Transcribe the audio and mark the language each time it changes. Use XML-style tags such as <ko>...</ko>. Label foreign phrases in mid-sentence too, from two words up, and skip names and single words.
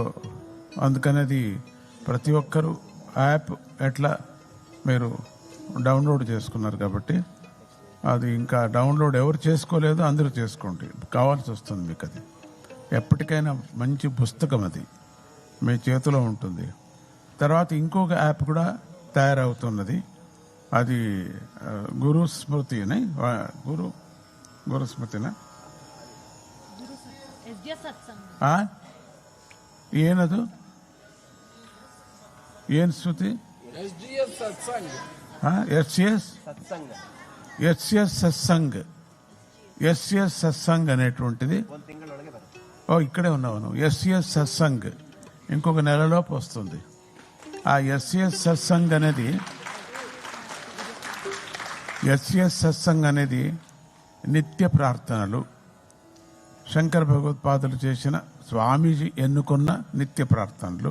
<te>అందుకనేది ప్రతి ఒక్కరూ యాప్ ఎట్లా మీరు డౌన్లోడ్ చేసుకున్నారు కాబట్టి అది ఇంకా డౌన్లోడ్ ఎవరు చేసుకోలేదో అందరూ చేసుకోండి, కావాల్సి వస్తుంది మీకు. అది ఎప్పటికైనా మంచి పుస్తకం, అది మీ చేతిలో ఉంటుంది. తర్వాత ఇంకొక యాప్ కూడా తయారవుతున్నది, అది గురు స్మృతి అని.</te> <kn>గురు స్మృతినా ಏನದು ಏನು ಶ್ರುತಿ?</kn> <te>ఎస్ఎస్ సత్సంగ్ అనేటువంటిది. ఇక్కడే ఉన్నావు నువ్వు. ఎస్ఎస్ సత్సంగ్ ఇంకొక నెలలోపు వస్తుంది. ఆ ఎస్ఎస్ సత్సంగ్ అనేది నిత్య ప్రార్థనలు, శంకర భగవత్పాదులు చేసిన స్వామీజీ ఎన్నుకున్న నిత్య ప్రార్థనలు.</te>